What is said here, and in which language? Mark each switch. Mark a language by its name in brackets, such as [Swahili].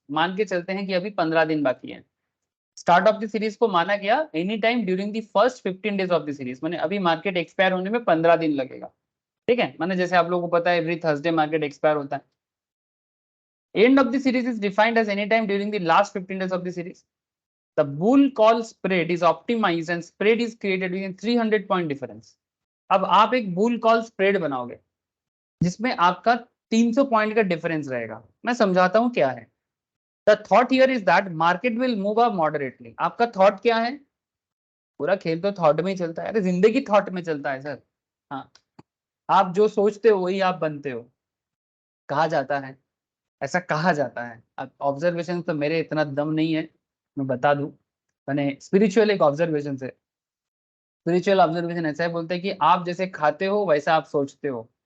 [Hindi] मान के चलते हैं कि अभी 15 दिन बाकी है। [English] start of the series [Hindi] को माना गया [English] any time during the first 15 days of the series, [Hindi] माने अभी मार्केट एक्सपायर होने में 15 दिन लगेगा। ठीक है, माने जैसे आप लोगों को पता है एवरी थर्सडे मार्केट एक्सपायर होता है। [English] End of the series is defined as any time during the last 15 days of the series. The bull call spread is optimized and spread is created within 300 point difference. [Hindi] अब आप एक bull call spread बनाओगे जिसमें आपका 300 point का difference रहेगा। मैं समझाता हूं क्या है। [English] The thought here is that market will move up moderately. [Hindi] आपका थॉट क्या है? पूरा खेल तो थॉट में ही चलता है, अरे जिंदगी थॉट में चलता है सर। हाँ, आप जो सोचते हो वही आप बनते हो, कहा जाता है, ऐसा कहा जाता है। अब ऑब्जर्वेशन तो मेरे इतना दम नहीं है, मैं बता दूं, मैंने स्पिरिचुअल एक ऑब्जर्वेशन से, स्पिरिचुअल ऑब्जर्वेशन ऐसा है, बोलते हैं कि आप जैसे खाते हो वैसा आप सोचते हो,